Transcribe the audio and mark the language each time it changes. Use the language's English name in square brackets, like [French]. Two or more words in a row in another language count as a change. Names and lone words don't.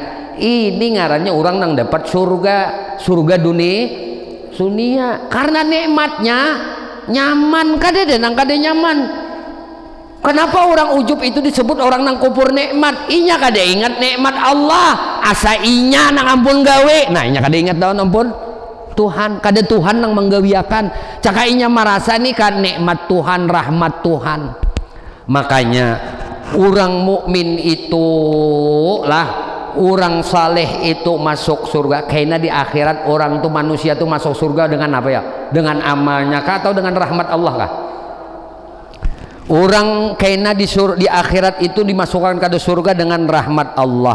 [Banjar] Ini ngarannya orang nang dapat surga dunia karena nikmatnya nyaman. Kada denang kada nyaman. Kenapa orang ujub itu disebut orang nang kupur nikmat? Inya kada ingat nikmat Allah, asa inya nang ampun gawe. Nah inya kada ingat daun ampun Tuhan, kada Tuhan nang menggawiakan. Caka inya merasa nih kan nikmat Tuhan, rahmat Tuhan. [Indonesian] Makanya orang mukmin itu lah, orang saleh itu masuk surga. Kayaknya di akhirat orang tuh manusia tuh masuk surga dengan apa ya? Dengan amalnya kah atau dengan rahmat Allah kah? Orang kayaknya di akhirat itu dimasukkan ke surga dengan rahmat Allah.